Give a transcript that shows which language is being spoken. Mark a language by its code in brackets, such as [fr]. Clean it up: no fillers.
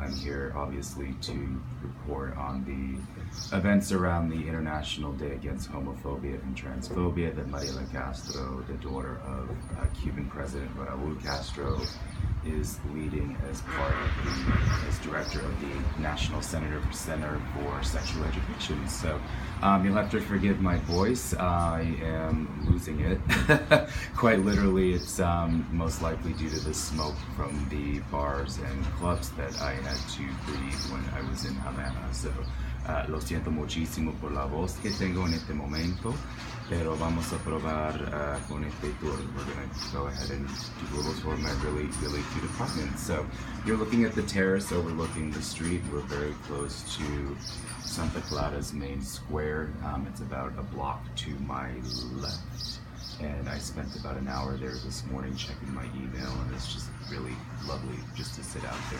[en] I'm here obviously to report on the events around the International Day Against Homophobia and Transphobia that Mariela Castro, the daughter of Cuban President Raul Castro, is leading as part of as director of the National Center for Sexual Education. So you'll have to forgive my voice. I am losing it. Quite literally, it's most likely due to the smoke from the bars and clubs that I had to breathe when I was in Havana. [es] So lo siento muchísimo por la voz que tengo en este momento, pero vamos a probar con este tour. [en] We're going to go ahead and do a little tour of my really cute apartment. So you're looking at the terrace overlooking the street. We're very close to Santa Clara's main square. It's about a block to my left. And I spent about an hour there this morning checking my email, and it's just really lovely just to sit out there.